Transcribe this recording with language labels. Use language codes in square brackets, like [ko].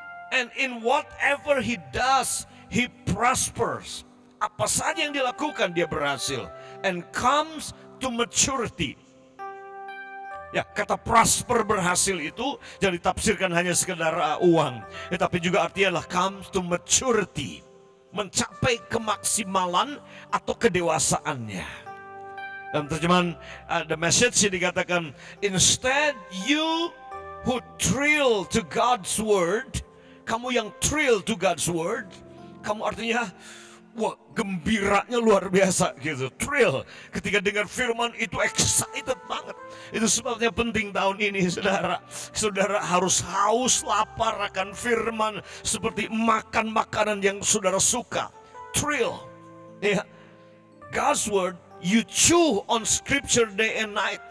[en] And in whatever he does, he prospers. [id] Apa saja yang dilakukan dia berhasil. [en] And comes to maturity. [id] Ya, kata prosper, berhasil itu jangan ditafsirkan hanya sekedar uang, tetapi juga artinya adalah [en] comes to maturity, [id] mencapai kemaksimalan atau kedewasaannya. Dalam terjemahan The Message dikatakan, [en] instead you who thrill to God's word, [id] kamu yang [en] thrill to God's word, [id] kamu artinya wah, gembiranya luar biasa gitu, thrill ketika dengar firman itu, excited banget. Itu sebabnya penting tahun ini saudara harus haus lapar akan firman seperti makan makanan yang saudara suka, thrill ya. [en] God's word, you chew on scripture day and night.